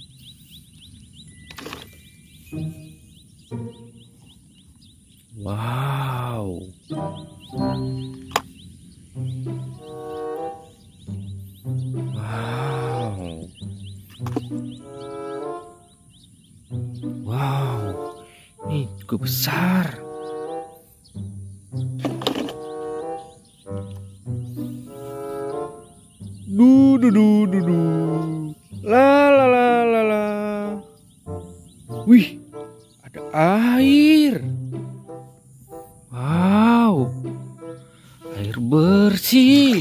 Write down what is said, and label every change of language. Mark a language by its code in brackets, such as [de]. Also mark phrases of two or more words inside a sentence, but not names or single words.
[id] Wow. Wow. Wow. Ini cukup besar. Du du du du du. La la la la la. Wih, ada air. Wow, air bersih.